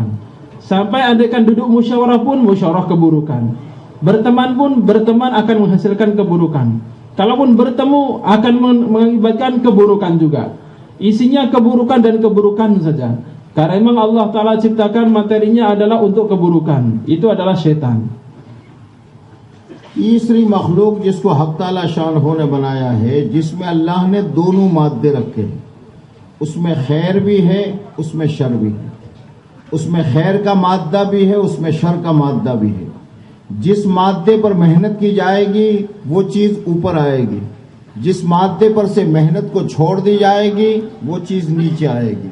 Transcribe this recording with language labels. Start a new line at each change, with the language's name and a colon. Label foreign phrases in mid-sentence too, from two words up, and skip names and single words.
Indonesian: Sampai andaikan duduk musyawarah pun musyawarah keburukan. Berteman pun berteman akan menghasilkan keburukan. Kalaupun bertemu akan mengakibatkan keburukan juga. Isinya keburukan dan keburukan saja. Karena memang
Arabic: الله تعالى
Indonesian: ciptakan materinya adalah untuk keburukan. Itu adalah syaitan.
Urdu: تیسری مخلوق جس کو حق تعالیٰ شانہ نے بنایا ہے، جس میں اللہ نے دونوں مادے رکھے ہیں، اس میں خیر بھی ہے، اس میں شر بھی ہے. اس میں خیر کا مادہ بھی ہے، اس میں شر کا مادہ بھی ہے. جس مادے پر محنت کی جائے گی وہ چیز اوپر آئے گی، جس مادے پر سے محنت کو چھوڑ دی جائے گی وہ چیز نیچے آئے گی.